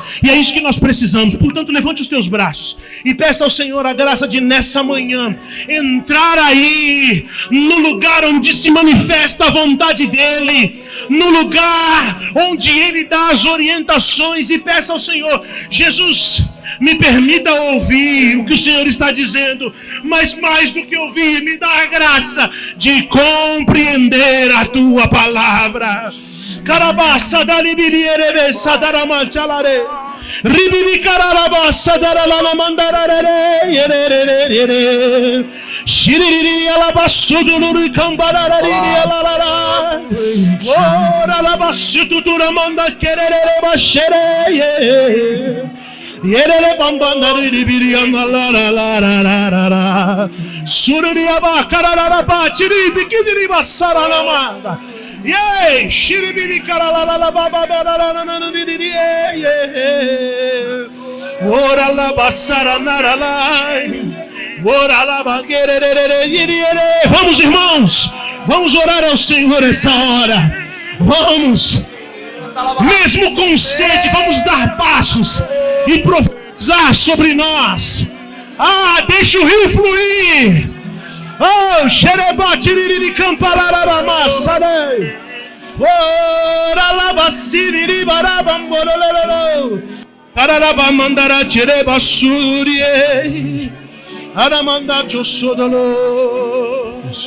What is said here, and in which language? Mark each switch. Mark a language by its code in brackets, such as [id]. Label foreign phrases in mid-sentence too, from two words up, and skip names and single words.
[pt] E é isso que nós precisamos. Portanto, levante os teus braços e peça ao Senhor a graça de, nessa manhã, entrar aí no lugar onde se manifesta a vontade dEle, no lugar onde Ele dá as orientações, e peça ao Senhor: Jesus, me permita ouvir o que o Senhor está dizendo, mas mais do que ouvir, me dá a graça de compreender a Tua palavra. Carabassa da libirierebessa da ramachalare. Ribibi carabassa da la mandarare. Shiriri alabasso do luri cambarari alala. Ora alabasso do ramanda querere bashere. Yerele bambandari ribiriana la la la la la la. Suriya ba karara ba chiri bikiri basara namanda. Yey shiribi karala la la ba ba la la la la la ye. Ora la basara nara la. Ora la ba gerere yere. Vamos, irmãos, vamos orar ao Senhor essa hora. Vamos. Mesmo com sede, vamos dar passos e profetizar sobre nós. Deixa o rio fluir. Xerebatiriri campalaramassare. Oralabasiriri barabamborololo. Ararabamandara tirebasurie. Aramandacho sodolo.